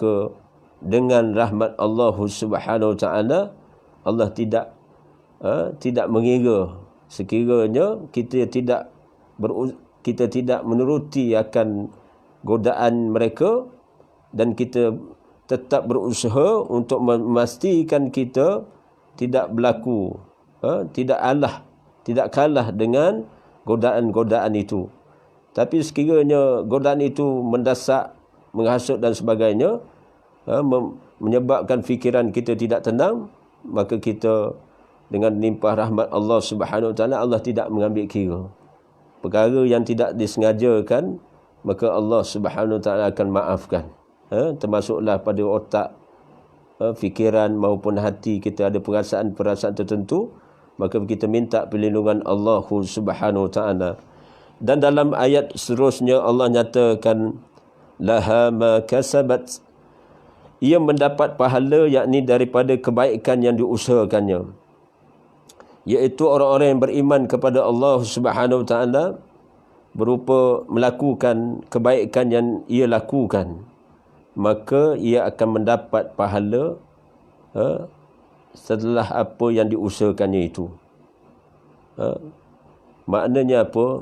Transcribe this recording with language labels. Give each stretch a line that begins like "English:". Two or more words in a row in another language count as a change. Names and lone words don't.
Malay: Maka dengan rahmat Allah
Arabic: سبحانه وتعالى,
Malay: Allah tidak mengira sekiranya kita tidak menuruti akan godaan mereka, dan kita tetap berusaha untuk memastikan kita tidak berlaku, tidak kalah dengan godaan-godaan itu. Tapi sekiranya godaan itu mendesak, menghasut dan sebagainya, menyebabkan fikiran kita tidak tenang, maka kita dengan limpah rahmat Allah
Arabic: سبحانه وتعالى,
Malay: Allah tidak mengambil kira. Perkara yang tidak disengajakan, maka Allah
Arabic: سبحانه وتعالى
Malay: akan maafkan. Termasuklah pada otak, fikiran maupun hati kita ada perasaan-perasaan tertentu, maka kita minta perlindungan Allah
Arabic: سبحانه وتعالى.
Malay: Dan dalam ayat seterusnya Allah nyatakan,
Arabic: لها ما كسبت,
Malay: ia mendapat pahala yakni daripada kebaikan yang diusahakannya, iaitu orang-orang yang beriman kepada Allah
Arabic: سبحانه وتعالى
Malay: berupa melakukan kebaikan yang ia lakukan, maka ia akan mendapat pahala setelah apa yang diusahakannya itu. Maknanya apa?